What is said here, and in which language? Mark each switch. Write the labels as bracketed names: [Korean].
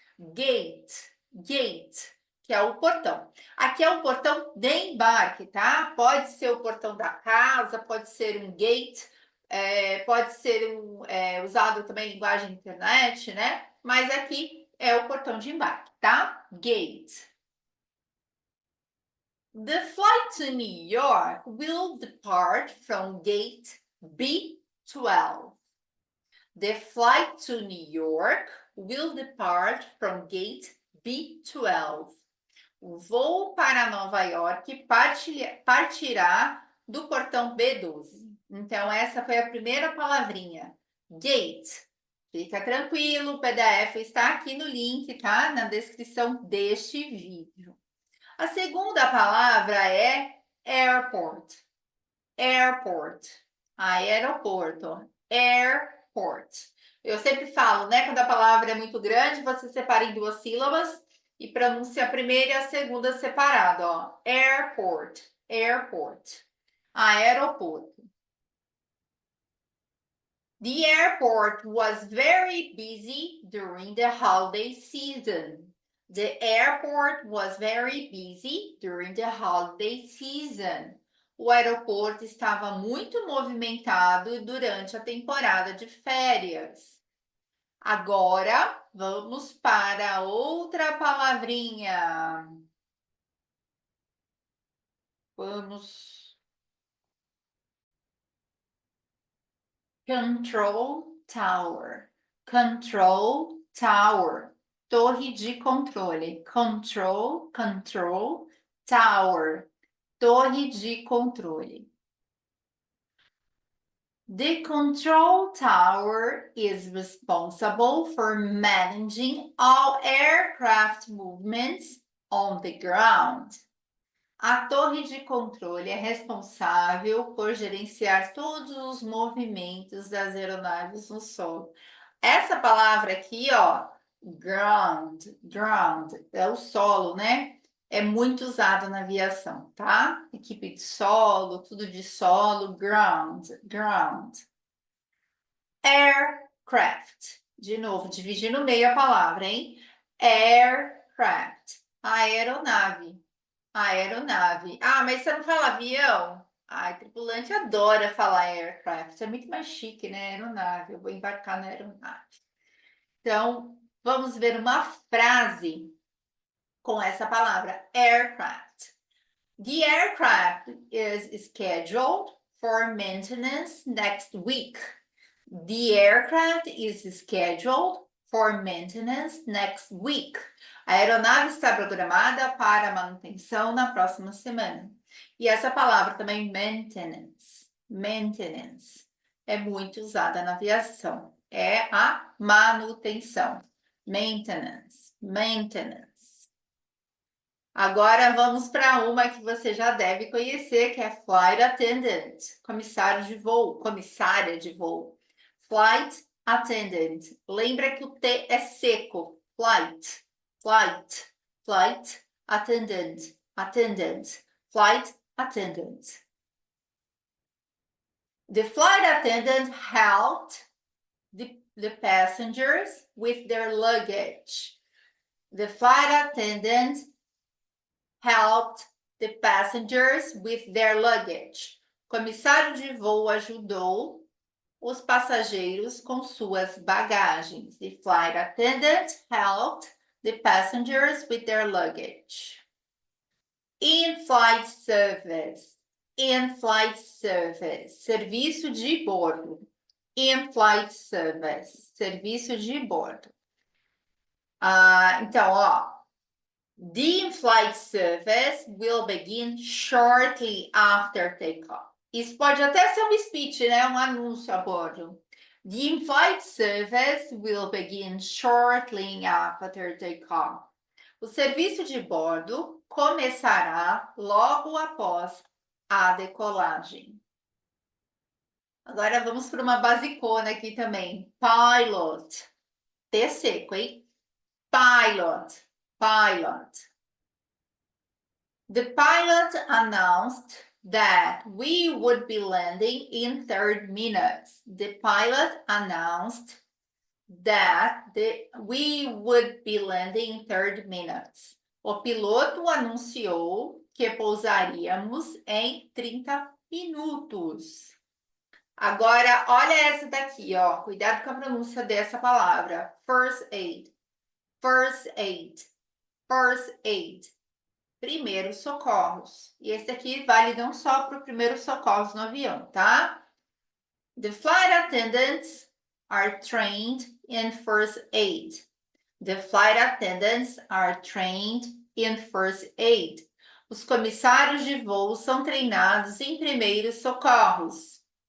[Portuguese] Gate, gate, que é o portão. Aqui é o portão de embarque, tá? Pode ser o portão da casa, pode ser um gate, pode ser usado também em linguagem internet, né? Mas aqui é o portão de embarque, tá? [English] Gate. The flight to New York will depart from gate B12. The flight to New York will depart from gate B12. [Portuguese] O voo para Nova York partirá do portão B12. Então, essa foi a primeira palavrinha. Gate. Fica tranquilo, o PDF está aqui no link, tá? Na descrição deste vídeo. A segunda palavra é airport. [English] Airport. Aeroporto. Airport. [Portuguese] Eu sempre falo, né? Quando a palavra é muito grande, você separa em duas sílabas e pronuncia a primeira e a segunda separado, ó. [English] Airport. Airport. Aeroporto. The airport was very busy during the holiday season. The airport was very busy during the holiday season. [Portuguese] O aeroporto estava muito movimentado durante a temporada de férias. Agora, vamos para outra palavrinha. Vamos. [English] Control Tower. Control Tower. [Portuguese] Torre de controle. Control Tower. Torre de controle. [English] The control tower is responsible for managing all aircraft movements on the ground. [Portuguese] A torre de controle é responsável por gerenciar todos os movimentos das aeronaves no solo. Essa palavra aqui, ó, ground, é o solo, né? É muito usado na aviação, tá? Equipe de solo, tudo de solo, ground. Aircraft. De novo, dividir no meio a palavra, hein? Aircraft. Aeronave. Ah, mas você não fala avião? Ai, tripulante adora falar aircraft. É muito mais chique, né? Aeronave. Eu vou embarcar na aeronave. Então, vamos ver uma frase com essa palavra, aircraft. [English] The aircraft is scheduled for maintenance next week. The aircraft is scheduled for maintenance next week. [Portuguese] A aeronave está programada para manutenção na próxima semana. E essa palavra também, maintenance. Maintenance. É muito usada na aviação. É a manutenção. Maintenance. Maintenance. Agora vamos para uma que você já deve conhecer, que é Flight Attendant, comissário de voo, comissária de voo. Flight Attendant. Lembra que o T é seco. [English] Flight, flight, flight attendant, attendant, flight attendant. The flight attendant helped the passengers with their luggage. The flight attendant helped the passengers with their luggage. [Portuguese] O comissário de voo ajudou os passageiros com suas bagagens. [English] The flight attendant helped the passengers with their luggage. In-flight service. In-flight service. [Portuguese] Serviço de bordo. In-flight service. Serviço de bordo. Então, ó. [English] The in-flight service will begin shortly after takeoff. [Portuguese] Isso pode até ser um speech, né? Um anúncio a bordo. [English] The in-flight service will begin shortly after takeoff. [Portuguese] O serviço de bordo começará logo após a decolagem. Agora vamos para uma basicona aqui também. Pilot. T seco, hein? Pilot. Pilot. [English] The pilot announced that we would be landing in 30 minutes. The pilot announced that we would be landing in 30 minutes. [Portuguese] O piloto anunciou que pousaríamos em 30 minutos. Agora, olha essa daqui, ó. Cuidado com a pronúncia dessa palavra. [English] First aid. First aid. First aid. [Portuguese] Primeiros socorros. E esse aqui vale não só para o primeiros socorros no avião, tá? [English] The flight attendants are trained in first aid. The flight attendants are trained in first aid. [Portuguese] Os comissários de voo são treinados em primeiros socorros.